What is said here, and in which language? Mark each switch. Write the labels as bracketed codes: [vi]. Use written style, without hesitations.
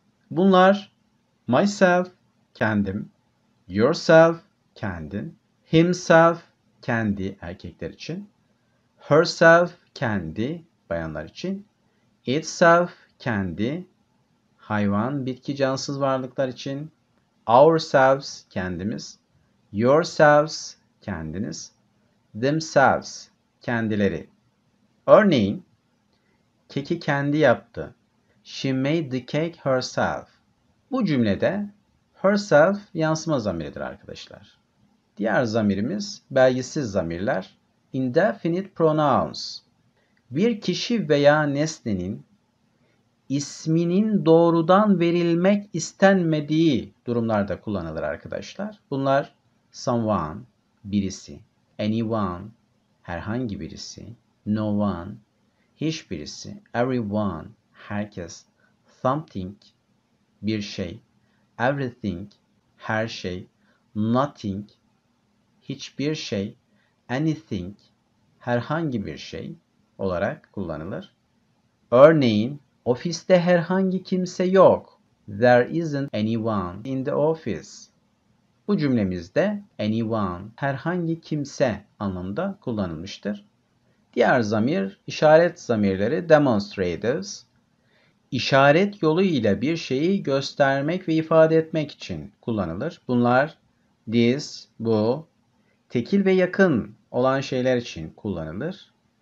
[tr] Bunlar myself, kendim, yourself, kendin, himself, kendi erkekler için, herself, kendi bayanlar için, itself, kendi, hayvan, bitki, cansız varlıklar için, ourselves, kendimiz, yourselves, kendiniz, themselves, kendileri. Örneğin, keki kendi yaptı. [en] She made the cake herself. [tr] Bu cümlede herself yansıma zamiridir arkadaşlar. Diğer zamirimiz belgisiz zamirler. Indefinite pronouns. Bir kişi veya nesnenin isminin doğrudan verilmek istenmediği durumlarda kullanılır arkadaşlar. Bunlar someone, birisi, anyone, herhangi birisi, no one, hiçbirisi, everyone, herkes, something, bir şey, everything, her şey, nothing, hiçbir şey, anything, herhangi bir şey olarak kullanılır. Örneğin, ofiste herhangi kimse yok. [en] There isn't anyone in the office. [tr] Bu cümlemizde anyone, herhangi kimse anlamında kullanılmıştır. Diğer zamir, işaret zamirleri demonstratives. İşaret yoluyla bir şeyi göstermek ve ifade etmek için kullanılır. Bunlar this, bu, tekil ve yakın olan şeyler için kullanılır.